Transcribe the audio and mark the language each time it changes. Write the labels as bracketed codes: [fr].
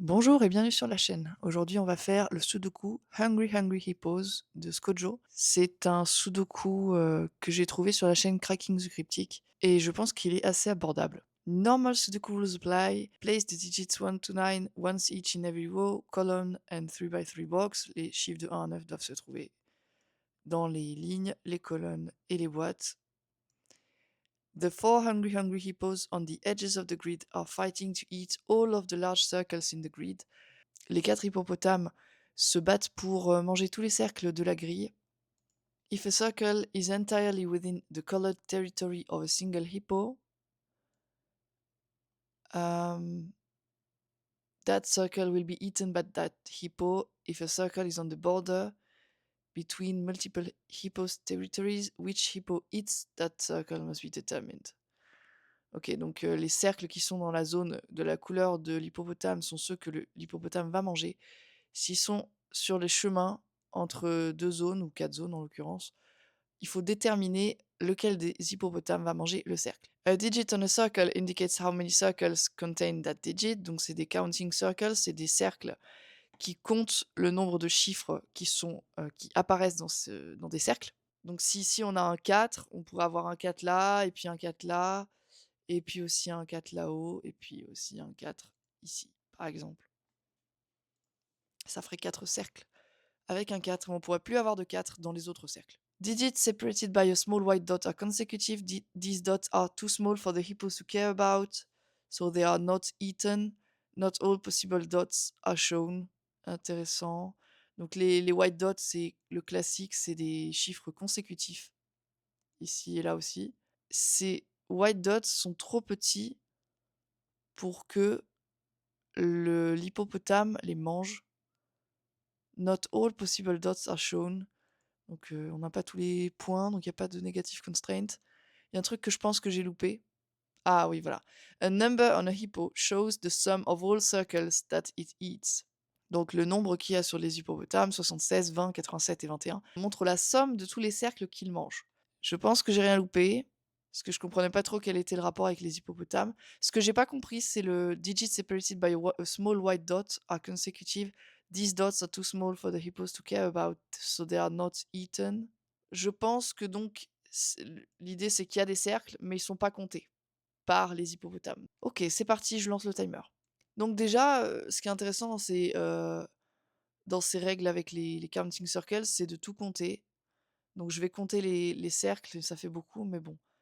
[fr] Bonjour et bienvenue sur la chaîne. Aujourd'hui, on va faire le Sudoku Hungry Hungry Hippos de Skojo. C'est un Sudoku que j'ai trouvé sur la chaîne Cracking the Cryptic et je pense qu'il est assez abordable. [en] Normal Sudoku rules apply. Place the digits 1 to 9 once each in every row, column and 3 by 3 box. [fr] Les chiffres de 1 à 9 doivent se trouver dans les lignes, les colonnes et les boîtes. [en] The four hungry hungry hippos on the edges of the grid are fighting to eat all of the large circles in the grid. [fr] Les 4 hippopotames se battent pour manger tous les cercles de la grille. [en] If a circle is entirely within the colored territory of a single hippo, that circle will be eaten by that hippo. If a circle is on the border between multiple hippos' territories, which hippo eats that circle must be determined. [fr] Ok, donc les cercles qui sont dans la zone de la couleur de l'hippopotame sont ceux que l'hippopotame va manger. S'ils sont sur les chemins entre 2 zones ou 4 zones en l'occurrence, il faut déterminer lequel des hippopotames va manger le cercle. [en] A digit on a circle indicates how many circles contain that digit. [fr] Donc c'est des counting circles, c'est des cercles qui comptent le nombre de chiffres qui apparaissent dans des cercles. Donc si ici on a un 4, on pourrait avoir un 4 là, et puis un 4 là, et puis aussi un 4 là-haut, et puis aussi un 4 ici, par exemple. Ça ferait 4 cercles avec un 4, mais on pourrait plus avoir de 4 dans les autres cercles. [en] Digits separated by a small white dot are consecutive. These dots are too small for the hippos to care about, so they are not eaten. Not all possible dots are shown. [fr] Intéressant. Donc les white dots, c'est le classique, c'est des chiffres consécutifs, ici et là aussi. Ces white dots sont trop petits pour que l'hippopotame les mange. [en] Not all possible dots are shown. [fr] Donc on n'a pas tous les points, donc il n'y a pas de negative constraint. Il y a un truc que je pense que j'ai loupé. Ah oui, voilà. A number on a hippo shows the sum of all circles that it eats. Donc le nombre qu'il y a sur les hippopotames, 76, 20, 87 et 21, montre la somme de tous les cercles qu'ils mangent. Je pense que j'ai rien loupé, parce que je comprenais pas trop quel était le rapport avec les hippopotames. Ce que j'ai pas compris, c'est le [en] digit separated by a small white dot are consecutive. These dots are too small for the hippos to care about, so they are not eaten. [fr] Je pense que donc l'idée c'est qu'il y a des cercles, mais ils sont pas comptés par les hippopotames. Ok, c'est parti, je lance le timer. Donc déjà, ce qui est intéressant dans ces règles avec les counting circles, c'est de tout compter. Donc je vais compter les cercles, ça fait beaucoup, mais bon.